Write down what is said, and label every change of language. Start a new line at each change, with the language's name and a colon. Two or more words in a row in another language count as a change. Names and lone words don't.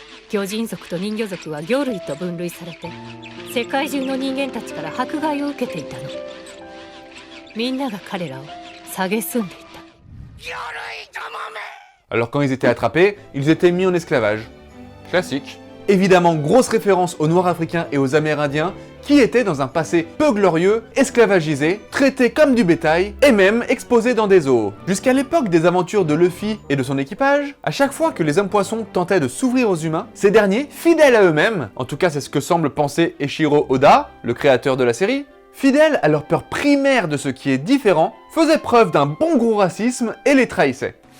Japanese: 巨人族と人魚族は魚類と分類されて世界中の人間たちから迫害を受けていたの。みんなが彼らを蔑んでいた。
French: Alors quand ils étaient attrapés, ils étaient mis en esclavage. Classique. Évidemment, grosse référence aux Noirs africains et aux Amérindiens, qui étaient dans un passé peu glorieux, esclavagisés, traités comme du bétail, et même exposés dans des zoos. Jusqu'à l'époque des aventures de Luffy et de son équipage, à chaque fois que les hommes poissons tentaient de s'ouvrir aux humains, ces derniers, fidèles à eux-mêmes, en tout cas c'est ce que semble penser Eiichiro Oda, le créateur de la série, fidèles à leur peur primaire de ce qui est différent, faisaient preuve d'un bon gros racisme et les trahissaient.